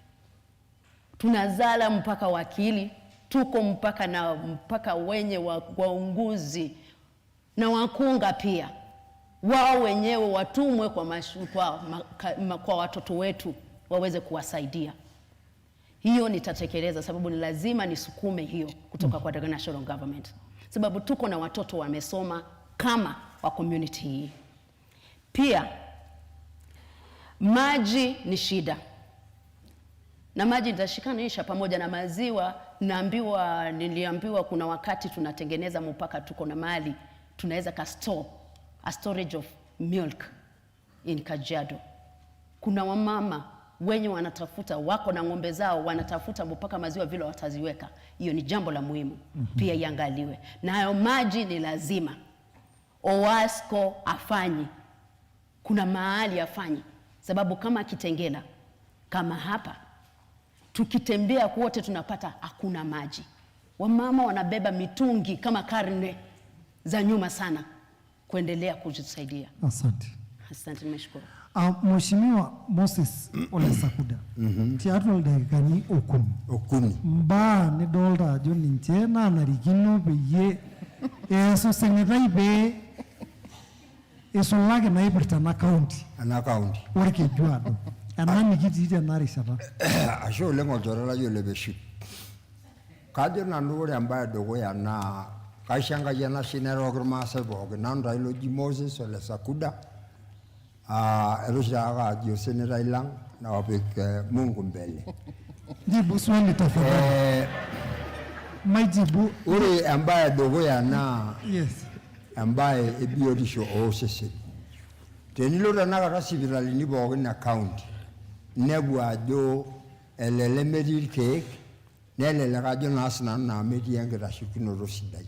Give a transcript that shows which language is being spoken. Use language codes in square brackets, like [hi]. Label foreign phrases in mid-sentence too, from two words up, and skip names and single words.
[sw] Tunazala mpaka wakili, tuko mpaka wenye waunguzi na wakunga pia. Wao wenyewe watumwe kwa watoto wetu waweze kuwasaidia. Hiyo nitatekeleza sababu ni lazima nisukume hiyo kutoka kwa [en] the national government. [sw] Sababu tuko na watoto wamesoma kama wa community hii. Pia maji ni shida. Na maji nitashikanisha pamoja na maziwa. Niliambiwa kuna wakati tunatengeneza mpaka tuko na mali tunaweza [en] a storage of milk [sw] in Kajiado. Kuna wamama wenye wanatafuta wako na ng'ombe zao wanatafuta mpaka maziwa vile wataziweka. Hiyo ni jambo la muhimu. Pia iangaliwe. Na hayo maji ni lazima. OWASCO afanyi. Kuna mahali afanyi. Sababu kama Kitengela, kama hapa, tukitembea kwote tunapata hakuna maji. Wamama wanabeba mitungi kama karne za nyuma sana kuendelea kujisaidia. Asante. Asante, nimeshukuru. [mas] Mheshimiwa Moses Ole Sakuda, tiatua ildakikani okuni. Mbaa nidolta ajo ninche nanarikino peyie eesu senetai pee isulaki naipirta ena county. Orkejuado. Ena nikitii tena rishata. Ashe oleng olchore lai ole Beship. Kajo nanu ore embae edukuya naa kaisho Enkai enashe nerok irmaasai pookin. Nanu taa ilo oji Moses Ole Sakuda. Erusha ajo senetai lang na opik [sw] Mungu mbele. Jibu swali tafadhali. Majibu. [mas] Ore embae edukuya naa yes. Embae ebiotisho osesen. Tenilo tanakata sipitalini pookin e county nebu ajo elele metii irkeek nelelek ajo naa sinanu naa metii enkitashekinoto sidai.